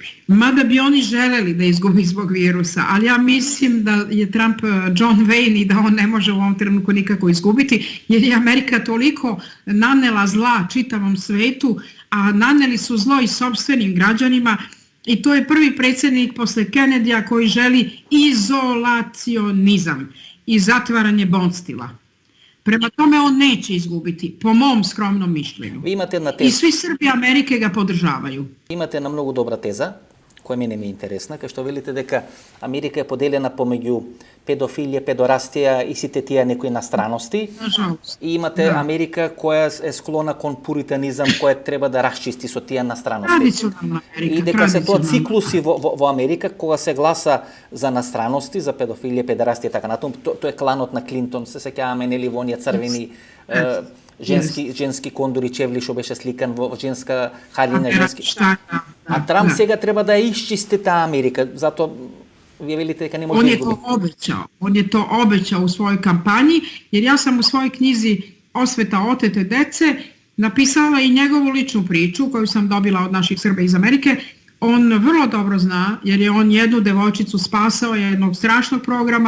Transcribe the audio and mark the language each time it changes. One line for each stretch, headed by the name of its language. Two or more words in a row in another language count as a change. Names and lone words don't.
Serbian: Mada bi oni želeli da izgubi zbog virusa, ali ja mislim da je Trump John Wayne i da on ne može u ovom trenutku nikako izgubiti, jer je Amerika toliko nanela zla čitavom svetu, a naneli su zlo i sopstvenim građanima, i to je prvi predsjednik posle Kennedyja koji želi izolacionizam i zatvaranje Bondstila. Prema tome on neće izgubiti, po mom skromnom mišljenju. I svi Srbi Amerike ga podržavaju. Imate jedna mnogo dobra teza, koja meni je
Macedonian: интересна, кај што велите дека Америка е поделена помеѓу педофилија, педорастија и сите тие некои настраности. И имате Америка која е склона кон пуританизам, која треба да расчисти со тие настраности. Традиционална Америка. И дека се тоа циклуси во Америка, кога се гласа за настраности, за педофилија, педорастија и така натаму. Тоа е кланот на Клинтон, се сеќаваме, нели, во оние црвени женски кондори чевли што беше сликан во женска халина, женски. А Трамп сега треба да исчисти таа Америка, затоа вие велите дека не може да изгуби.
Serbian: On je to obećao u svojoj kampanji, jer ja sam u svojoj knjizi Osveta otete dece napisala i njegovu ličnu priču koju sam dobila od naših Srba iz Amerike. On vrlo dobro zna, jer je on jednu devojčicu spasao jednog strašnog programa.